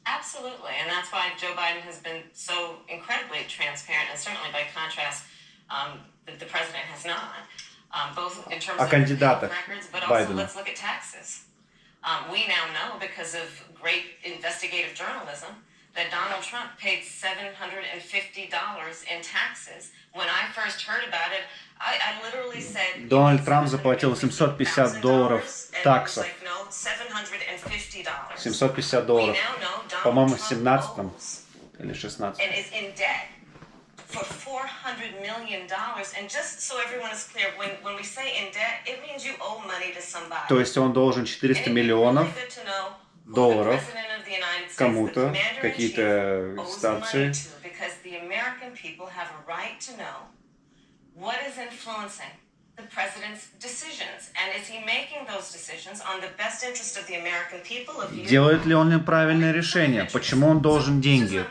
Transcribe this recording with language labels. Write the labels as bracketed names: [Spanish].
[English] Absolutely, and that's why Joe Biden has been so incredibly transparent, and certainly by contrast, the president has not, both in terms of [Russian] кандидатах [English] records, but also [Russian] Байдена. [English] let's look at taxes. We now know, because of great investigative journalism, that Donald Trump paid $750 in taxes. When I first heard about it, I literally said... [Russian] Дональд Трамп заплатил $750 таксов. [English] $750. [Russian] $750. По-моему, в 17-м или 16-м. [English] And is in debt for $400 million. And just so everyone is clear, when we say in debt, it means you owe money to somebody. [Russian] То есть он должен 400 миллионов долларов кому-то, какие-то инстанции. [English] Because the American people have a right to know what is influencing the president's decisions, and is he making those decisions on the best interest of the American people? [Russian] Делает ли он правильное решение? Почему он должен деньги?